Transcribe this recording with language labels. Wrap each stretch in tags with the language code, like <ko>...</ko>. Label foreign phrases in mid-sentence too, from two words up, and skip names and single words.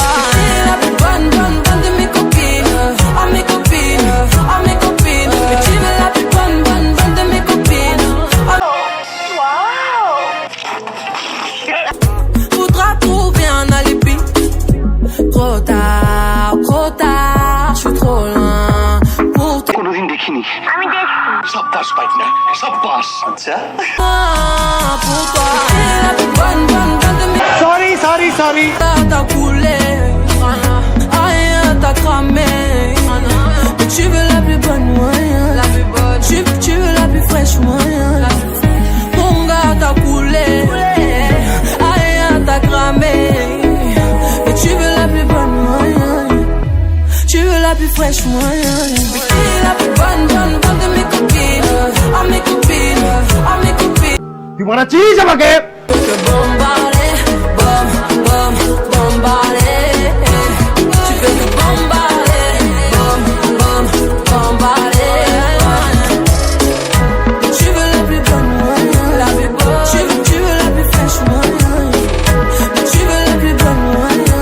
<fr>T'es la plus bonne de mes copines. À mes copines, à mes copines. Et tu veux la plus bonne de mes copines. Faudra trouver un alibi. Trop tard, je suis trop loin pour toi.</fr> <bn>কোনোদিন দেখিনি সাব্বাস পাইক না সাব্বাস আচ্ছা</bn> <fr>Pour toi, t'es la plus bonne de mes</fr> <bn>সরি</bn> <fr>T'as coulé, rien t'as cramé. Mais tu veux la plus bonne, moyen. Tu veux la plus fraîche, moyen. Mon gars t'as coulé, rien t'as cramé. Mais tu veux la plus bonne, moyen. Tu veux la plus fraîche, moyen. Mais qui est la plus bonne de mes copines. À mes copines, à mes copines.</fr> <bn>তুই বানাচ্ছিস আমাকে</bn> <fr>Que bombarder, bombarder. Tu veux que bombarder, bombarder. Tu veux la plus bonne, moyen. La plus bonne. Tu veux la plus fraîche, moyen. Tu veux la plus bonne, moyen.</fr>